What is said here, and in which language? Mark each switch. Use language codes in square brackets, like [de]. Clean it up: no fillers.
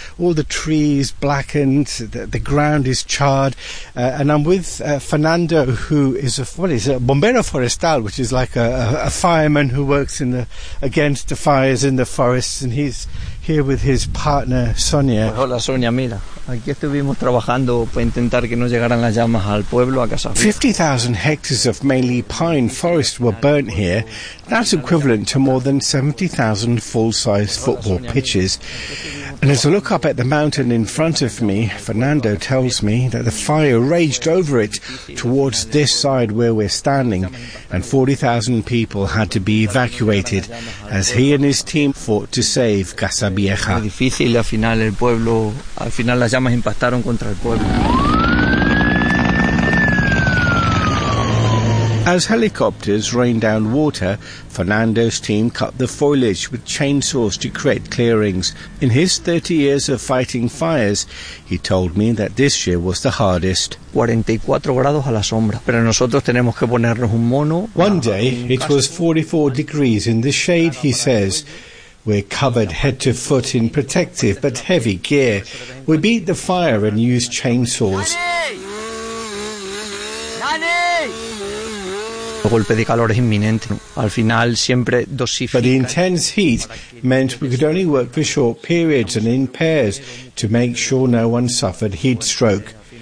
[en] All the trees blackened, the ground is charred. And I'm with Fernando, who is a bombero forestal, which is like a fireman who works against the fires in the forests. And he's here with his partner, Sonia. [es] Pues hola, Sonia, mira. Aquí estuvimos trabajando para intentar que no llegaran las llamas al pueblo, a Casa Vieja. [en] 50,000 hectares of mainly pine forest were burnt here. That's equivalent to more than 70,000 full-size football pitches. And as I look up at the mountain in front of me, Fernando tells me that the fire raged over it towards this side where we're standing, and 40,000 people had to be evacuated as he and his team fought to save Casa Vieja. [es] Las llamas impactaron contra el pueblo. [en] As helicopters rain down water, Fernando's team cut the foliage with chainsaws to create clearings. In his 30 years of fighting fires, he told me that this year was the hardest. [es] 44 grados a la sombra, pero nosotros tenemos que ponernos un mono. [en] One day, it was 44 degrees in the shade, he says. We're covered head to foot in protective but heavy gear. We beat the fire and used chainsaws. But the intense heat meant we could only work for short periods and in pairs to make sure no one suffered heat stroke.